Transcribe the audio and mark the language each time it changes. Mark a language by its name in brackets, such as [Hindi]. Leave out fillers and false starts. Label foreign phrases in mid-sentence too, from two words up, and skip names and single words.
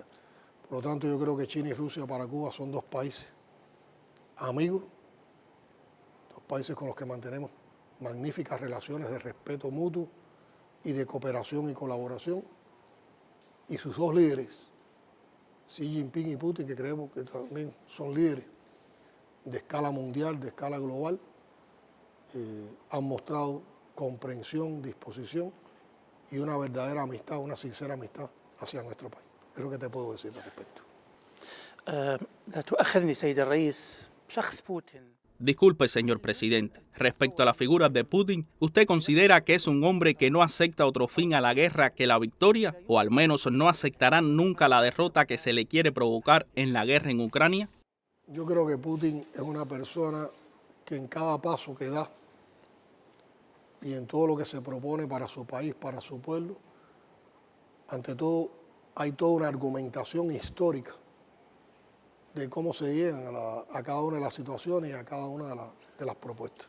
[Spanish] Por lo tanto, yo creo que China y Rusia para Cuba son dos países amigos, dos países con los que mantenemos magníficas relaciones de respeto mutuo y de cooperación y colaboración, y sus dos líderes, Xi Jinping y Putin, que creemos que también son líderes de escala mundial, de escala global, han mostrado comprensión, disposición y una verdadera amistad, una sincera amistad hacia nuestro país. Es lo que te puedo decir al respecto. [Arabic] لا تؤاخذني سيد الرئيس شخص بوتين. [Spanish] Disculpe, señor presidente. Respecto a la figura de Putin, ¿usted considera que es un hombre que no acepta otro fin a la guerra que la victoria? ¿O al menos no aceptará nunca la derrota que se le quiere provocar en la guerra en Ucrania? Yo creo que Putin es una persona que en cada paso que da y en todo lo que se propone para su país, para su pueblo, ante todo hay toda una argumentación histórica de cómo se llegan a cada una de las situaciones y a cada una de las propuestas.